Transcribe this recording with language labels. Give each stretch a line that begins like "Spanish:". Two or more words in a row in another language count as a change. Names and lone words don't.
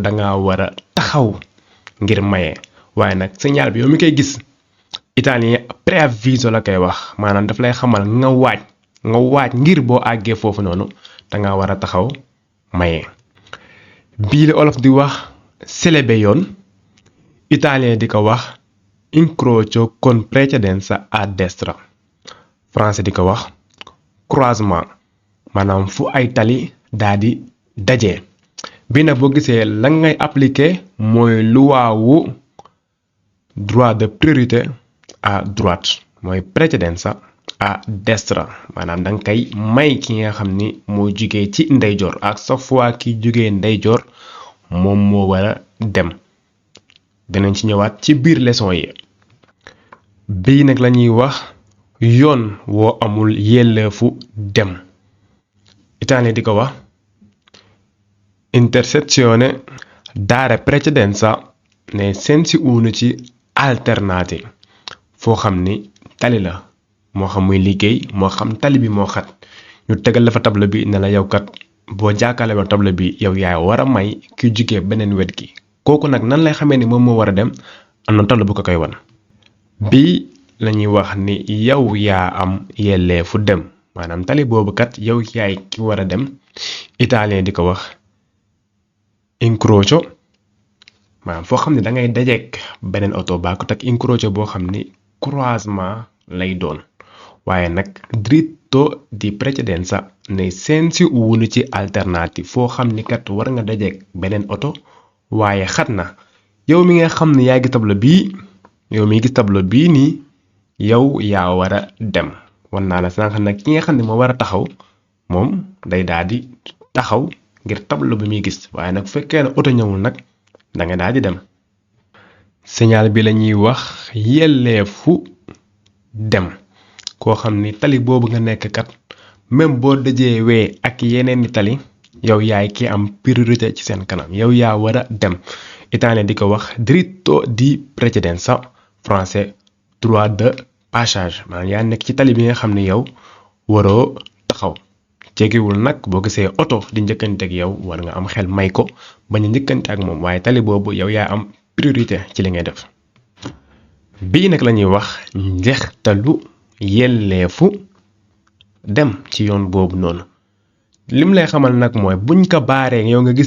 Wolof: danga war a taxaw ngir maye waaye nag signal bi yow mi koy gis italien preavviso la koy wax maanaam daf lay xamal nga waaj ngir boo àggee foofu noonu danga war a taxaw maye bii la olof di wax selebe yoon italien di ko wax
Italian: incrocio con precedenza a destra
Wolof: français di ko wax croisement maanaam fu ay tali daal di daje bii nag boo gisee la ngay appliquer mooy loi wu
French: droit de priorité à droite
Wolof: mooy
Italian: precedenza à destra
Wolof: maanaam danga koy may ki nga xam ni moo jugee ci ndeyjoor ak
French: chaque fois
Wolof: ki jugee ndeyjoor moom moo war a dem dinañ ci ñëwaat ci biir leçon yi bii nag la ñuy wax yoon woo amul yelleefu dem italien di ko wax
Italian: intersezione dare precedenza nei sensi unici alternati
Wolof: foo xam ni tali la moo xam muy liggéey moo xam tali bi moo xat ñu tegal la fa tableau bi ne la yow kat boo jàkkaarloo tableau bi yow yaay war a may ki jugee beneen wet gi kooku nag nan lay xamee ni moom moo war a dem am na tableau bu ko koy wan bii lañuy wax ni yow yaa am yelleefu dem maanaam tali boobu kat yow yaay ki war a dem italien di ko wax incrocio maanaam foo xam ne da ngay dajeek beneen oto baa ko teg incrocio boo xam ni croisement lay doon waaye nag
Italian: dritto di precedenza nei sensi unici alternati
Wolof: foo xam ni kat war nga dajeek beneen oto waaye xat na yow mi nga xam ne yaa ngi tableau bii yow mi gis tableau bii nii yow yaa war a dem wan naa la sànq nag ki nga xam ne moo war a taxaw moom day daal di taxaw ngir tableau bi muy gis waaye nag bu fekkee ne oto ñëwul nag da nga daal di dem signal bi la ñuy wax yelleefu dem koo xam ni tali boobu nga nekk kat même boo dajee wee ak yeneen ni tali yow yaay ki am priorité ci seen kanam yow yaa war a dem italien di ko wax
Italian: dritto di precedenza
Wolof: français
French: droit de
Wolof: passage maanaam yaa nekk ci tali bi nga xam ne yow waroo taxaw jegewul nag boo gisee oto di njëkkante ak yow war nga am xel may ko bañ a njëkkante ak moom waaye tali boobu yow yaa am priorité ci li ngay def. bii nag la ñuy wax njeextalu yelleefu dem ci yoon boobu noonu lim lay xamal nag mooy buñ ko baaree yow nga gis